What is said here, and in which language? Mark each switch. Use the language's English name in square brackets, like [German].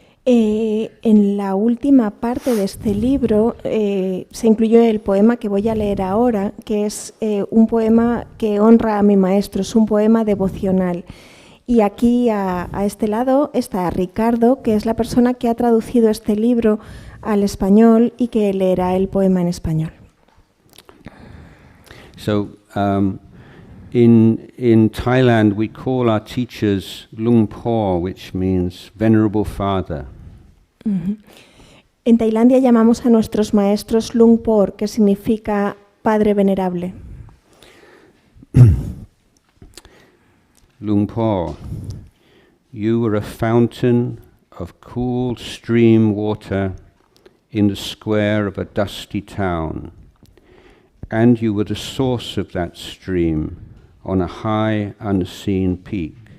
[Spanish] En la última parte de este libro se incluyó el poema que voy a leer ahora, que es un poema que honra a mi maestro, es un poema devocional. Y aquí a este lado está Ricardo, que es la persona que ha traducido este libro al español y que leerá el poema en español. [English] So, in Thailand, we call our teachers Lung Po, which means venerable father. [Spanish] En Tailandia llamamos a nuestros maestros Lung Por, que significa padre venerable. [English] Lung Po, you were a fountain of cool stream water in the square of a dusty town, and you were the source of that stream on a high, unseen peak.